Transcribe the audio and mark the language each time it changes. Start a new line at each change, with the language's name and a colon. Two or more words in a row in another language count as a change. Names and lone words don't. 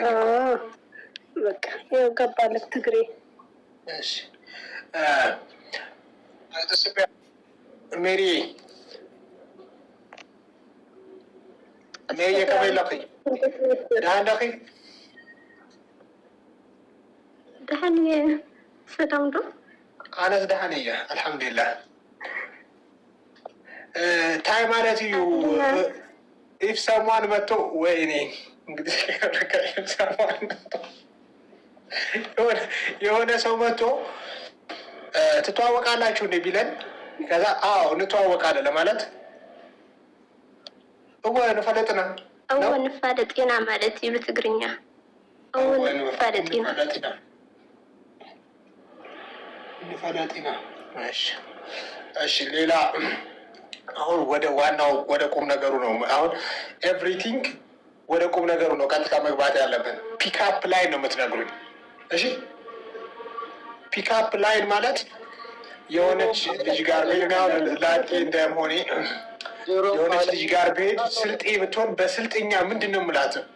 Amharic: በቃ ይኸው ገባልክ ትግሬ።
Tigre: እሺ ሜሪ ሜሪ ከበላኺ ዳንዳኺ دحني سلام دو أنا دحنية
Arabic: الحمد لله
Tigrinya: ታይ ማለት እዩ
Amharic: ኢፍ ሰሟን መጥቶ ወይኔ እንግዲህ የሆነ ሰው መጥቶ ትተዋወቃላችሁ እንዴ ቢለን ከዛ አዎ እንተዋወቃለን ለማለት ንፈለጥና
Tigrinya: ንፋለጢና ማለት እዩ ብትግርኛ
Amharic: ንፈለጢና። እሺ ሌላ አሁን ወደ ዋናው ወደ ቁም ነገሩ ነው። አሁን ኤቭሪቲንግ ወደ ቁም ነገሩ ነው ቀጥታ መግባት ያለብን።
English: pickup line
Amharic: ነው የምትነግሩኝ። እሺ
English: pickup line
Amharic: ማለት የሆነች ልጅ ጋር ላጤ እንደመሆኔ የሆነች ልጅ ጋር ብሄድ ስልጤ ብትሆን በስልጥኛ ምንድን ነው የምላት?